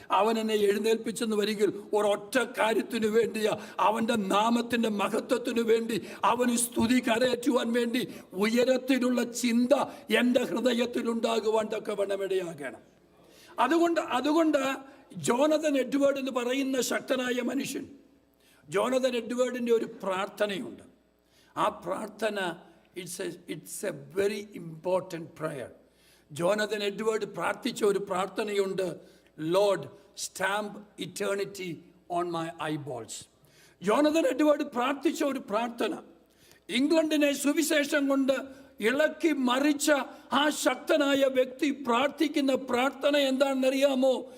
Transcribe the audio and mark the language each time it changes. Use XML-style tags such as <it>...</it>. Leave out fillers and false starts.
<ml>അവൻ എന്നെ എഴുന്നേൽപ്പിച്ചെന്ന് വരികിൽ ഒരൊറ്റ കാര്യത്തിനു വേണ്ടിയാ, അവൻ്റെ നാമത്തിൻ്റെ മഹത്വത്തിനു വേണ്ടി, അവന് സ്തുതി കരയറ്റുവാൻ വേണ്ടി ഉയരത്തിലുള്ള ചിന്ത എൻ്റെ ഹൃദയത്തിലുണ്ടാകുവാൻ തക്കവണ്ണമിടയാകണം. അതുകൊണ്ട് ജോനതൻ എഡ്വേർഡ് എന്ന് പറയുന്ന ശക്തനായ മനുഷ്യൻ, ജോനതൻ എഡ്വേർഡിൻ്റെ ഒരു പ്രാർത്ഥനയുണ്ട്. ആ പ്രാർത്ഥന</ml> <en>it's a very important prayer.</en> <ml>Jonathan Edward പ്രാർത്ഥിച്ച ഒരു പ്രാർത്ഥനയുണ്ട്,</ml> <en>Lord stamp eternity on my eyeballs.</en> <ml>ജോണതൻ Edward പ്രാർത്ഥിച്ച ഒരു പ്രാർത്ഥന, ഇംഗ്ലണ്ടിനെ സുവിശേഷം കൊണ്ട് ഇളക്കി മറിച്ച ആ ശക്തനായ വ്യക്തി പ്രാർത്ഥിക്കുന്ന പ്രാർത്ഥന എന്താണെന്നറിയാമോ?</ml>